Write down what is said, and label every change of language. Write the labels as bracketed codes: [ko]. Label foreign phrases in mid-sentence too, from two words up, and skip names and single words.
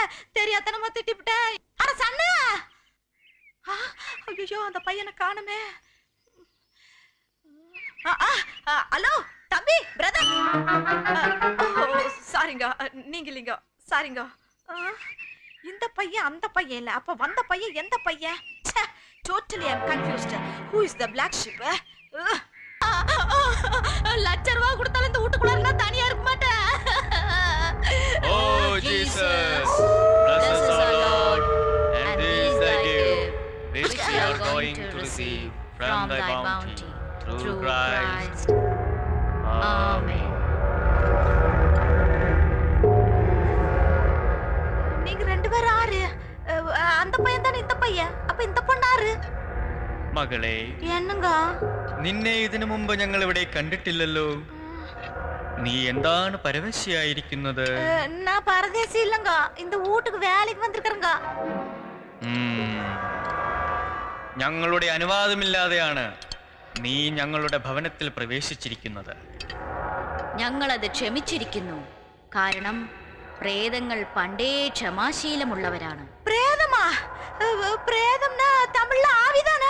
[ta] தெரியாதனமா திட்டிவிட்டேன். அட சன்னா! ஐயோ, அந்த பையனை காணுமே. ஹலோ தம்பி, பிரதர். சாரிங்க, நீங்க இல்லைங்க. சாரிங்க. இந்த பையன் அந்த பையன் இல்ல. அப்ப வந்த பையன் எந்த பையன்? [en] Totally I'm confused. Who is the black sheep? [ta] லட்ச ரூபா கொடுத்தாலும் இந்த வீட்டுக்குள்ள நான் தனியா இருக்க மாட்டேன். [en] Oh Jesus, bless us, our Lord, and this thy gift, which we are going to receive from thy bounty, through Christ. Amen. [ta] நீங்க ரெண்டு பேரும் ஆறு. அந்த பையன் தானே இந்த பையன். அப்ப இந்த பொண்ணாரு? [ml] മകളെ, [ta] என்னங்க? [ml] നിന്നെ ഇതിനു മുമ്പ് ഞങ്ങൾ ഇവിടെ കണ്ടിട്ടില്ലല്ലോ. നീ എന്താണ് പരവശയായിരിക്കുന്നത്? [ta] நான் பரதேசி இல்லங்க. இந்த வீட்டுக்கு வேலைக்கு வந்திருக்கறங்க. [ml] ഞങ്ങളുടെ അനുവാദമില്ലാതെയാണ് നീ ഞങ്ങളുടെ ഭവനത്തിൽ പ്രവേശിച്ചിരിക്കുന്നത്. ഞങ്ങളത് ക്ഷമിച്ചിരിക്കുന്നു. കാരണം പ്രേതങ്ങൾ പണ്ടേ ക്ഷമാശീലമുള്ളവരാണ്. പ്രേതമാ? പ്രേതം തമിഴിലെ ആവിതാണ്.